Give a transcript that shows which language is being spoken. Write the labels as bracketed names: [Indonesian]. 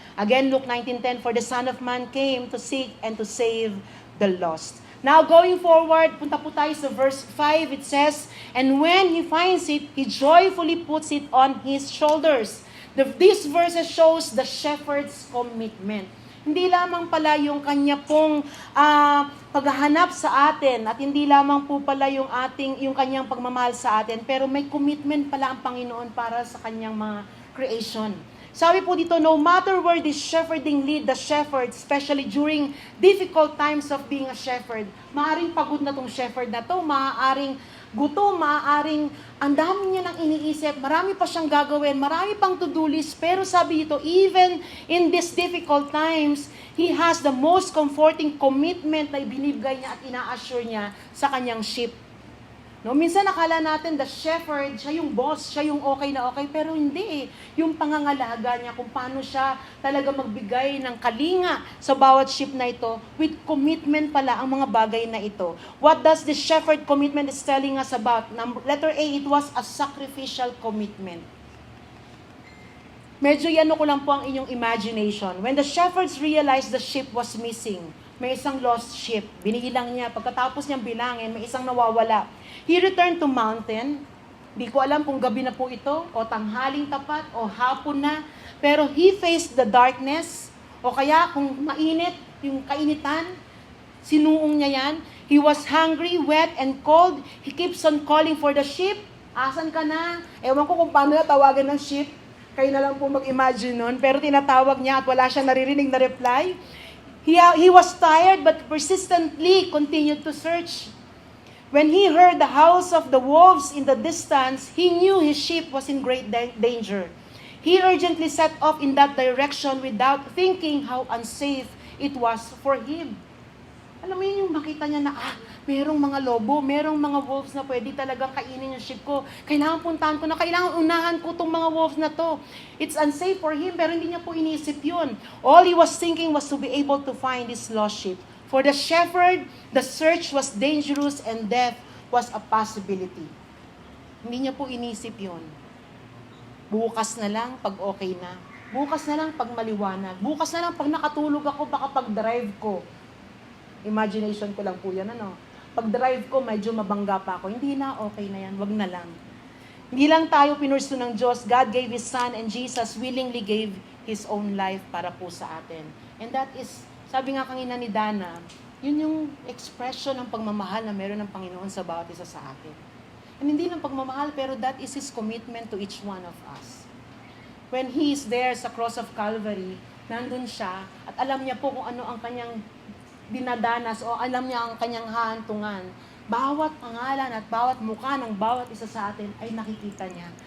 [English] Again, Luke 19:10, for the Son of Man came to seek and to save the lost. Now, going forward, [Filipino] punta po tayo sa verse 5, [English] it says, and when He finds it, He joyfully puts it on His shoulders. This verse shows the shepherd's commitment. [Filipino] Hindi lamang pala yung kanya pong paghahanap sa atin at hindi lamang po pala yung kanyang pagmamahal sa atin, pero may commitment pala ang Panginoon para sa kanyang mga creation. Sabi po dito, [English] no matter where this shepherding lead the shepherd, especially during difficult times of being a shepherd, [Filipino] maaring pagod na tong shepherd na to, maaaring gutom, maaaring ang dami niya nang iniisip, marami pa siyang gagawin, marami pang to-do list, pero sabi dito, [English] even in these difficult times, he has the most comforting commitment [Filipino] na ibinibigay niya at ina-assure niya sa kanyang sheep. No, minsan nakala natin the shepherd, siya yung boss, siya yung okay na okay, pero hindi eh. Yung pangangalaga niya kung paano siya talaga magbigay ng kalinga sa bawat sheep na ito, with commitment pala ang mga bagay na ito. [English] What does the shepherd commitment is telling us about? Letter A, it was a sacrificial commitment. [Filipino] Medyo yan ko lang po ang inyong imagination. [English] When the shepherds realized the sheep was missing, [Filipino] may isang lost sheep, binilang niya, pagkatapos niyang bilangin, may isang nawawala. [English] He returned to mountain. [Filipino] Di ko alam kung gabi na po ito, o tanghaling tapat, o hapon na. Pero [English] he faced the darkness, [Filipino] o kaya kung mainit, yung kainitan, sinuong niya yan. [English] He was hungry, wet, and cold. He keeps on calling for the sheep. [Filipino] Asan ka na? Ewan ko kung paano tawagan ng sheep. Kayo na lang po mag-imagine nun. Pero tinatawag niya at wala siyang naririnig na reply. [English] He was tired but persistently continued to search. When he heard the howls of the wolves in the distance, he knew his sheep was in great danger. He urgently set off in that direction without thinking how unsafe it was for him. [Filipino] Alam mo yun, yung makita niya na, merong mga lobo, merong mga wolves na pwede talagang kainin yung sheep ko. Kailangan puntahan ko na, kailangan unahan ko itong mga wolves na to. [English] It's unsafe for him, [Filipino] pero hindi niya po inisip yun. [English] All he was thinking was to be able to find his lost sheep. For the shepherd, the search was dangerous and death was a possibility. [Filipino] Hindi niya po inisip yun. Bukas na lang pag okay na. Bukas na lang pag maliwanag. Bukas na lang pag nakatulog ako, baka pag-drive ko. Imagination ko lang po yan, ano. Pag-drive ko, medyo mabangga pa ako. Hindi na, okay na yan. Wag na lang. Hindi lang tayo pinursu ng Diyos. [English] God gave His Son and Jesus willingly gave His own life [Filipino] para po sa atin. [English] And that is, [Filipino] sabi nga kanina ni Dana, yun yung expression ng pagmamahal na meron ng Panginoon sa bawat isa sa atin. [English] And [Filipino] hindi lang pagmamahal, pero [English] that is His commitment to each one of us. When He is there [Filipino] sa [English] cross of Calvary, [Filipino] nandun siya, at alam niya po kung ano ang kanyang dinadanas o alam niya ang kanyang hahantungan. Bawat pangalan at bawat mukha ng bawat isa sa atin ay nakikita niya.